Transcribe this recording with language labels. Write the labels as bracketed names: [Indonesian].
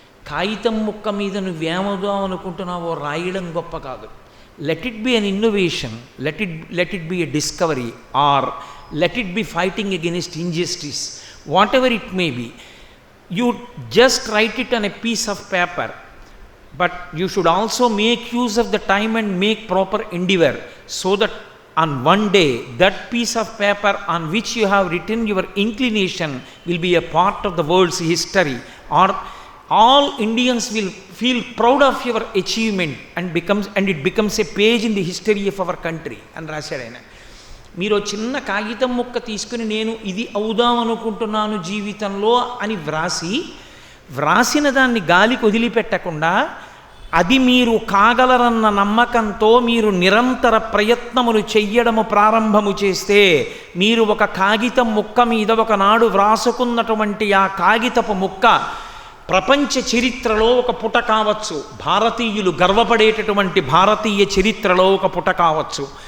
[Telugu] కాగితం ముక్క మీద నువ్వేమవుదాం అనుకుంటున్నావో రాయడం గొప్ప కాదు. [English] Let it be an innovation, let it be a discovery, or let it be fighting against injustice, whatever it may be. You just write it on a piece of paper. but you should also make use of the time and make proper endeavor, so that on one day that piece of paper on which you have written your inclination will be a part of the world's history, or all Indians will feel proud of your achievement and it becomes a page in the history of our country [Telugu] అని రాశాడు ఆయన. మీరు చిన్న కాగితం ముక్క తీసుకుని నేను ఇది అవుదాం అనుకుంటున్నాను జీవితంలో అని వ్రాసిన దాన్ని గాలికి వదిలిపెట్టకుండా అది మీరు కాగలరన్న నమ్మకంతో మీరు నిరంతర ప్రయత్నములు చెయ్యడము ప్రారంభము చేస్తే మీరు ఒక కాగితం ముక్క మీద ఒకనాడు వ్రాసుకున్నటువంటి ఆ కాగితపు ముక్క ప్రపంచ చరిత్రలో ఒక పుట కావచ్చు, భారతీయులు గర్వపడేటటువంటి భారతీయ చరిత్రలో ఒక పుట కావచ్చు.